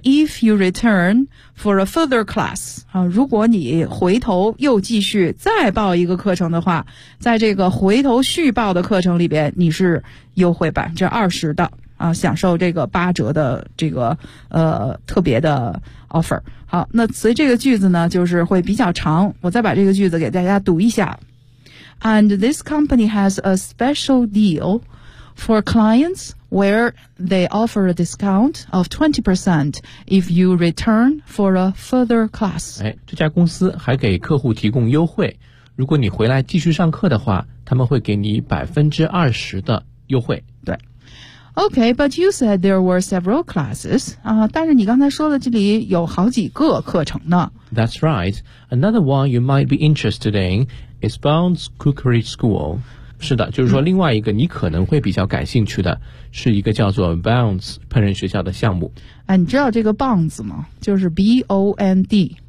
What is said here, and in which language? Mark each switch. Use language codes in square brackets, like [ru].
[en] If you return for a further class [zh] 啊，如果你回头又继续再报一个课程的话，在这个回头续报的课程里边，你是优惠20%的啊，享受这个八折的这个特别的 offer。好，那所以这个句子呢，就是会比较长，我再把这个句子给大家读一下。 [en] And this company has a special deal for clients where they offer a discount of 20% if you return for a further class. [zh] 哎，这家公司还给客户提供优惠，如果你回来继续上课的话，他们会给你20%的优惠。对。 [en] Okay, but you said there were several classes. [zh] 啊，但是你刚才说了这里有好几个课程呢。 [en] That's right. Another one you might be interested in is Bond's Cookery School. [zh] 是的，就是说另外一个你可能会比较感兴趣的是一个叫做 Bonds 烹饪学校的项目。哎，你知道这个 Bonds 吗？就是 B-O-N-D。